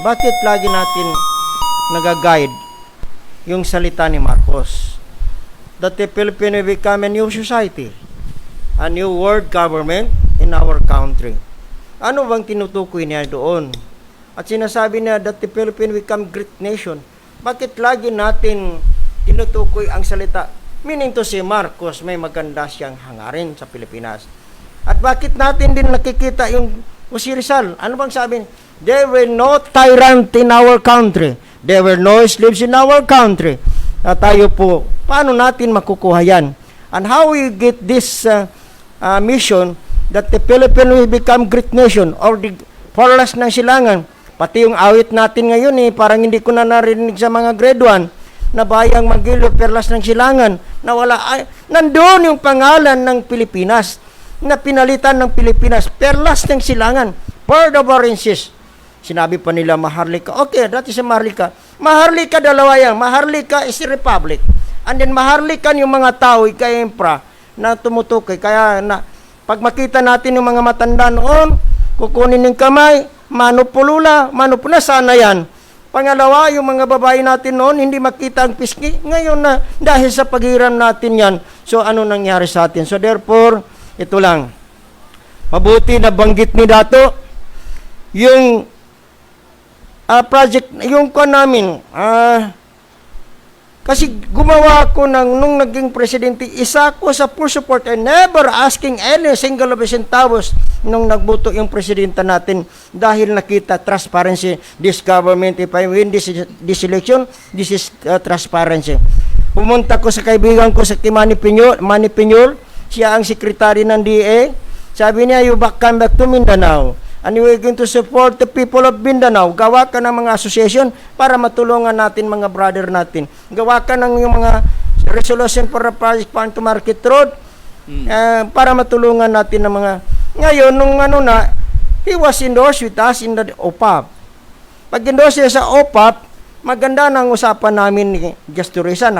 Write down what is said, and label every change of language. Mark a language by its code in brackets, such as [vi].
[tl] Bakit lagi natin nag-guide yung salita ni Marcos? [en] That the Philippines will become a new society, a new world government in our country. [tl] Ano bang tinutukoy niya doon? At sinasabi niya [en] that the Philippines will become great nation. [tl] Bakit lagi natin tinutukoy ang salita? Meaning to si Marcos, may maganda siyang hangarin sa Pilipinas. At bakit natin din nakikita yung Jose Rizal? Ano bang sabi? [en] There were no tyrant in our country. There were no slaves in our country. [tl] Tayo po, paano natin makukuha yan? [en] And how we get this mission that the Philippines will become great nation or the Perlas ng Silangan? [tl] Pati yung awit natin ngayon parang hindi ko na narinig sa mga grade 1 na bayang Magilo, Perlas ng Silangan, na wala, nandoon yung pangalan ng Pilipinas na pinalitan ng Pilipinas, Perlas ng Silangan, Port of Oranges. Sinabi pa nila Maharlika. [en] Okay, that is a Maharlika. Maharlika [tl] dalawa yan. [en] Maharlika is a republic. [tl] And then Maharlika yung mga tao, kay Empra, na tumutukoy. Kaya na, pag makita natin yung mga matanda noon, kukunin ng kamay, manupulula, sana yan. Pangalawa, yung mga babae natin noon, hindi makita ang pisngi. Ngayon na, dahil sa paghiram natin yan, so ano nangyari sa atin? So therefore, ito lang. Mabuti na banggit ni Dato, yung project, yung ko namin, kasi gumawa ko nung naging presidente, isa ko sa [en] full support and never asking any single of centavos [tl] nung nagboto yung presidente natin dahil nakita transparency. [en] This government, if I win this election, this is transparency. [tl] Pumunta ko sa kaibigan ko sa Manny Piñol, siya ang sekretary ng DA. Sabi niya, [en] you come back to Mindanao. And we're going to support the people of Mindanao. [tl] Gawa ka ng mga association para matulungan natin mga brother natin. Gawa ka ng yung mga resolution for the project Farm to Market Road para matulungan natin ng mga... Ngayon, nung [en] he was endorsed with us in the OPAP. [tl] Pag endorse siya sa OPAP, maganda ng usapan namin ni Gesto Risa.